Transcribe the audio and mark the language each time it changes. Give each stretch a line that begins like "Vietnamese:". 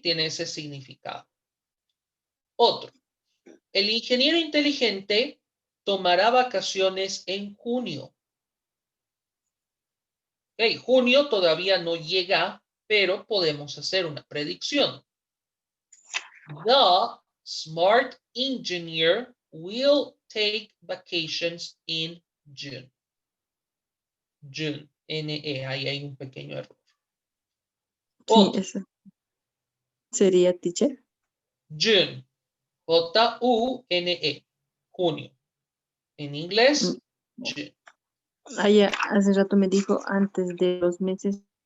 Spanish: Tiene ese significado. Otro. El ingeniero inteligente tomará vacaciones en junio. Okay, junio todavía no llega, pero podemos hacer una predicción.
English: The smart engineer will take vacations in June.
Spanish: June, N-E, ahí hay un pequeño error. Sí, Otro, eso sería teacher. June, J-U-N-E, junio. En inglés, June. Hace rato me dijo antes de los meses.